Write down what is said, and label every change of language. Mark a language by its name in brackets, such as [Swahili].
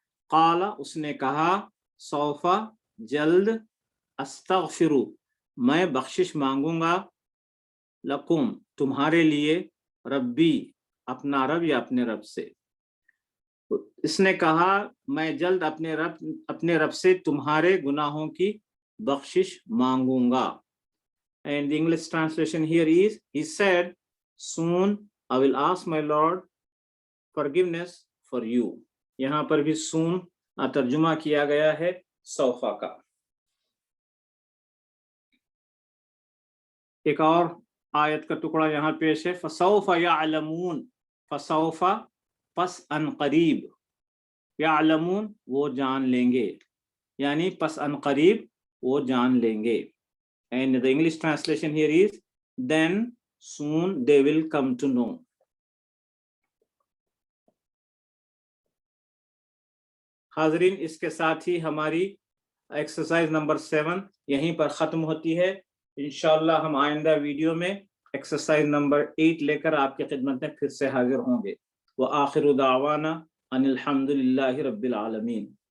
[Hindi] क़ाला उसने कहा, सौफा जल्द, अस्तग़फिरु मैं बख्शिश मांगूंगा, लकुम तुम्हारे लिए, रब्बी अपना रब या अपने रब से. इसने कहा मैं जल्द अपने रब से तुम्हारे गुनाहों की बख्शिश मांगूंगा. [English] And the English translation here is, he said, soon I will ask my Lord forgiveness for you. [Hindi] यहाँ पर भी soon तर्जुमा किया गया है सौफा का. एक और आयत का टुकड़ा यहाँ पेश है, [Arabic] फसौफा यअलमून. [Hindi] फसौफा पस अनकरीब, यअलमून वो जान लेंगे, यानी पस अनकरीब वो जान लेंगे. [English] And the English translation here is, then soon they will come to know. [Hindi] हाजरीन, इसके साथ ही हमारी एक्सरसाइज नंबर 7 यहीं पर ख़त्म होती है. इंशाअल्लाह हम आइंदा वीडियो में एक्सरसाइज नंबर 8 लेकर आपकी खिदमत में फिर से हाजिर होंगे. [Arabic] व आखिरु दावाना अनिल हम्दुलिल्लाहि रब्बिल आलमीन.